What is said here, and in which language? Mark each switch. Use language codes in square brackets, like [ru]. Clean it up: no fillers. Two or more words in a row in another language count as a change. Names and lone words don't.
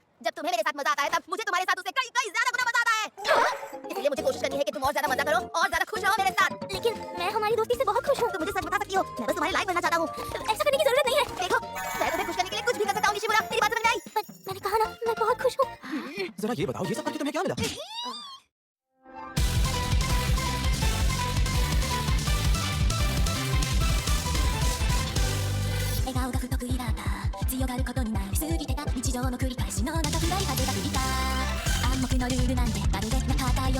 [hi] जब तुम्हें मेरे साथ मजा आता है तब मुझे तुम्हारे साथ उससे कई कई ज्यादा गुना मजा आता है। इसलिए मुझे कोशिश करनी है कि तुम और ज्यादा मजा करो और ज्यादा खुश रहो मेरे साथ। लेकिन मैं हमारी दोस्ती से बहुत खुश हूँ। तुम मुझे सच बता सकती हो। मैं बस तुम्हारी लाइफ बनना चाहता हूँ। ऐसा करने की जरूरत नहीं है। देखो, मैं तुम्हें खुश करने के लिए कुछ भी कर सकता हूँ निशिमुरा। मेरी बात समझ में आई? पर मैंने कहा ना, मैं बहुत खुश हूँ। जरा ये बताओ, ये सब करके तुम्हें क्या मिला? [ja] 笑顔が不得意だった強がることになりすぎてた日常の繰り返しの中暗い風が吹いた暗黙のルールなんてまるでなかったよう